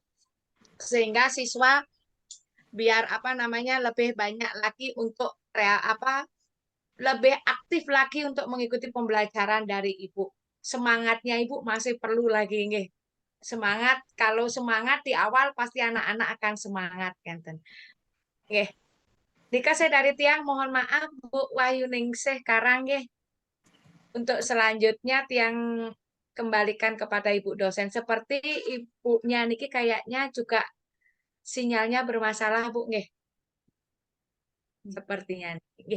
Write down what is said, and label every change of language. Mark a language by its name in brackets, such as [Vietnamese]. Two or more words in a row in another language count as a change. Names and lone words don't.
[Indonesian] Sehingga siswa biar apa namanya lebih banyak lagi untuk lebih aktif lagi untuk mengikuti pembelajaran dari Ibu. Semangatnya Ibu masih perlu lagi nggih. Semangat, kalau semangat di awal pasti anak-anak akan semangat Kenten. Nggih. Dika saya dari Tiang mohon maaf Bu Wahyuningsih Karang nggih. Untuk selanjutnya Tiang kembalikan kepada Ibu dosen. Seperti Ibunya niki kayaknya juga sinyalnya bermasalah Bu nggih. Sepertinya. Nggih.